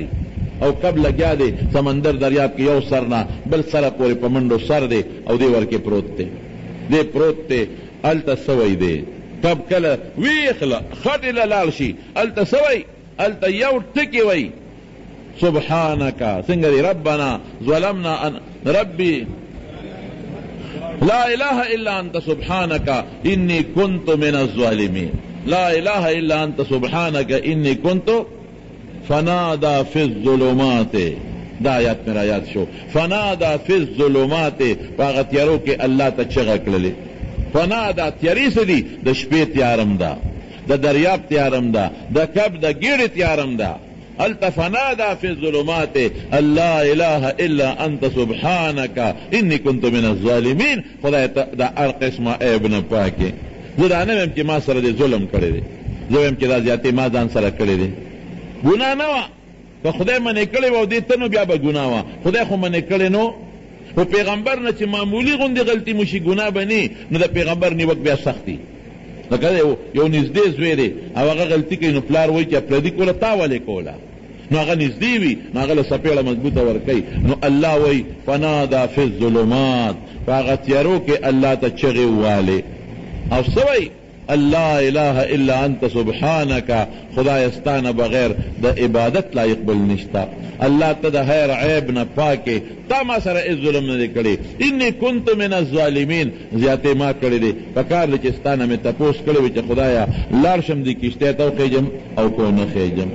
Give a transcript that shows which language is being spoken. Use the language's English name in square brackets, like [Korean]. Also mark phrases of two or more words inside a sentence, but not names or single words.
[Pashto] او کب لګیا دی سمندر دریاب کې یو سر نه بل سره پورې په منډو سر دی او دی ورکې پروت دی هلته سوی دی. کب کله ویخله خټې له لاړ شي هلته سوی، هلته یو ټکي وی سبحانک، څنګه دی [Arabic] ربنا ظلمنا ربي لا اله الا انت سبحانك اني كنت من الظالمين، لا اله الا انت سبحانك اني كنت. فنادى في الظلمات، [Pashto] دا آیات میرا یاد شو، [Arabic] فنادى في الظلمات، [Pashto] پاغه تیارو کې الله ته چغه کړلې. [Arabic] فنادى [Pashto] تیاری څه دي؟ د شپې تیارم ده، د دریاب تیارم ده، د کب د ګیړې تیارم ده. [Arabic] هلته فنادى في الظلمات ان لا اله الا انت سبحانك اني كنت من الظالمين. [Pashto] خدای ته دا هر قسمه عیب نه پاکې. زه دا نه ویم چې ما سره دې ظلم کړی دی، زه ویم چې دا زیاتې ما ځان سره کړی دی. ګناه نه وه، که خدای منې کړې وه او دې ته نو بیا به ګناه وه. خدای خو منې کړې نو، خو پیغمبر نه چې معمولي غوندې غلطي موشي ګناه به نه، نو د پیغمبر نیوک بیا سخت دي. لکه یو نږدې زوی دی او هغه غلطي کوي نو پلار وایي چې پردي کوله تا ولې کوله، نو هغه نږدې وي نو هغه له سپېړه مضبوطه ورکوي. نو الله وایي [Arabic] فنادا فی الظلمات، [Pashto] په هغه تیارو کې الله ته چغې ووالې او څه وایي [Arabic] الله اله الا انت سبحانك، [Pashto] خدای ستانه بغیر د عبادت لایق بل نشتا. الله ته د هر عیب نه پاکې، تا ما سره هېڅ ظلم نه دی کړی. [Arabic] انی کنت من الظالمین، [Pashto] زیاتې ما کړی دی. په کار دی چې ستانه مې تپوس کړی وي چې خدایه لاړ شم دې کشتۍ ته وخېږم او کو نه خېږم.